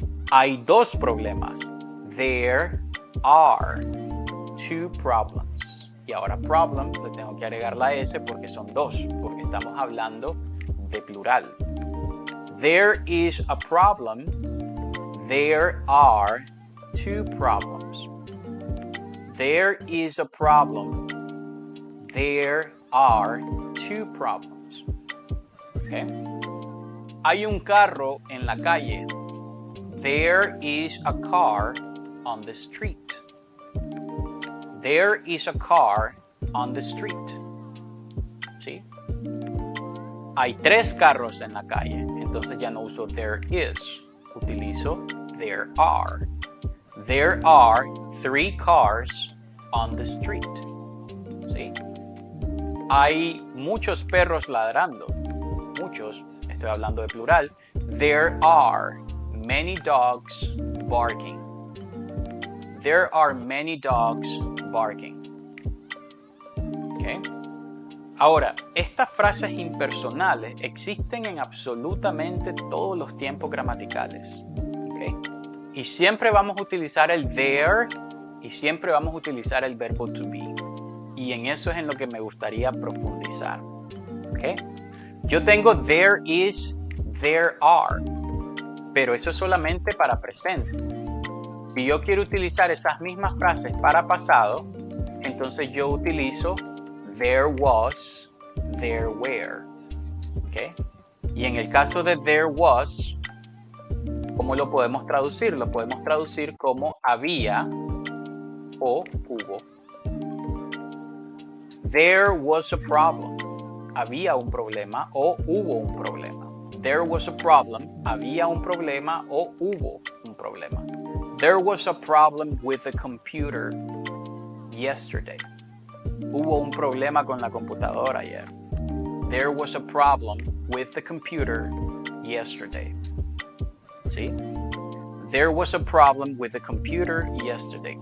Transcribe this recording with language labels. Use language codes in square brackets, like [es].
[es] Hay dos problemas, [en] there are two problems. [es] Y ahora problem le tengo que agregar la S porque son dos, porque estamos hablando de plural. [en] There is a problem, there are two problems. There is a problem, there are two problems. Okay? [es] Hay un carro en la calle. [en] There is a car on the street. There is a car on the street. [es] ¿Sí? Hay tres carros en la calle. Entonces ya no uso there is. Utilizo there are. [en] There are 3 cars on the street. [es] ¿Sí? Hay muchos perros ladrando. Muchos, estoy hablando de plural. [en] There are many dogs barking. There are many dogs barking. ¿Okay? [es] Ahora, estas frases impersonales existen en absolutamente todos los tiempos gramaticales. ¿Okay? Y siempre vamos a utilizar el there y siempre vamos a utilizar el verbo to be. Y en eso es en lo que me gustaría profundizar. ¿Okay? Yo tengo there is, there are, pero eso es solamente para presente. Si yo quiero utilizar esas mismas frases para pasado, entonces yo utilizo there was, there were. ¿Okay? Y en el caso de there was, ¿cómo lo podemos traducir? Lo podemos traducir como había o hubo. [en] There was a problem. [es] Había un problema o hubo un problema. [en] There was a problem. [es] Había un problema o hubo un problema. [en] There was a problem with the computer yesterday. [es] Hubo un problema con la computadora ayer. [en] There was a problem with the computer yesterday. ¿Sí? There was a problem with the computer yesterday.